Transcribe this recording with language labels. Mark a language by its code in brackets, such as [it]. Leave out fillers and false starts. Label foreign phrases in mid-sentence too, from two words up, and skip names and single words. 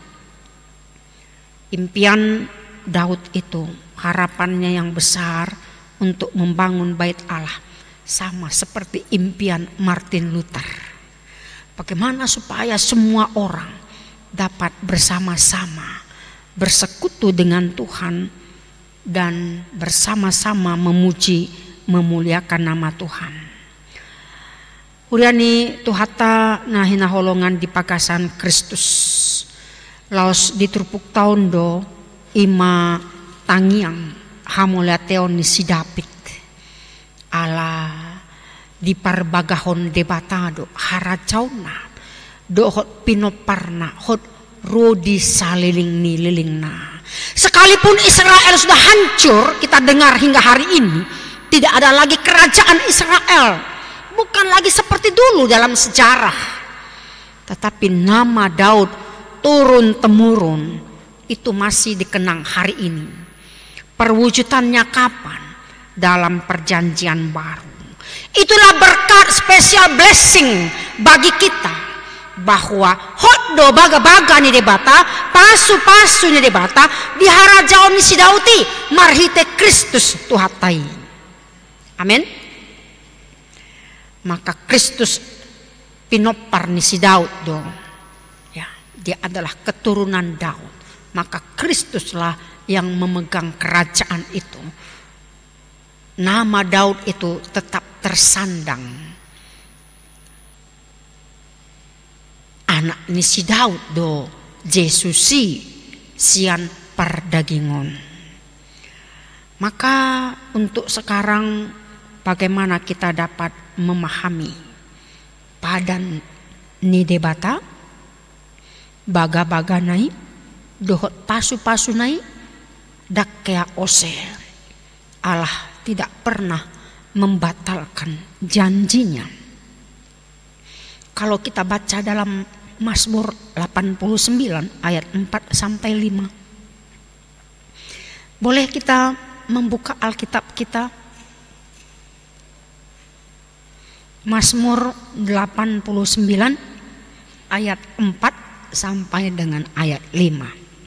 [id] Impian Daud itu, harapannya yang besar untuk membangun bait Allah, sama seperti impian Martin Luther. Bagaimana supaya semua orang dapat bersama-sama bersekutu dengan Tuhan dan bersama-sama memuji, memuliakan nama Tuhan. [bbc] Uriani tuhata nahina holongan di pagasan Kristus. Laos ditrupuk tahun do ima tangiang hamoleateon ni si David. Ala di parbagahon debatado haracauna do hot pinoparna hot rodi saliling ni lilingna. [id] Sekalipun Israel sudah hancur, kita dengar hingga hari ini tidak ada lagi kerajaan Israel, bukan lagi seperti dulu dalam sejarah. Tetapi nama Daud turun temurun itu masih dikenang hari ini. Perwujudannya kapan? Dalam perjanjian baru. Itulah berkat [en] spesial blessing [id] bagi kita, bahwa [bbc] hoddo baga-baga ni debata, pasu-pasu ni debata di harajaon ni si Dauti marhite Kristus tuhatai. [id] Amin. [bbc] Maka Kristus pinopar ni si Daud do. [id] Ya, dia adalah keturunan Daud. Maka Kristuslah yang memegang kerajaan itu. Nama Daud itu tetap tersandang. [bbc] Anak ni si Daud do Jesusi sian perdagingon. [id] Maka untuk sekarang bagaimana kita dapat memahami [bbc] padan ni debata baga-baga nai dohot pasu-pasu nai dakkea ose. [id] Allah tidak pernah membatalkan janjinya. Kalau kita baca dalam Mazmur 89 ayat 4 sampai 5. Boleh kita membuka Alkitab kita? Mazmur 89 ayat 4 sampai dengan ayat 5.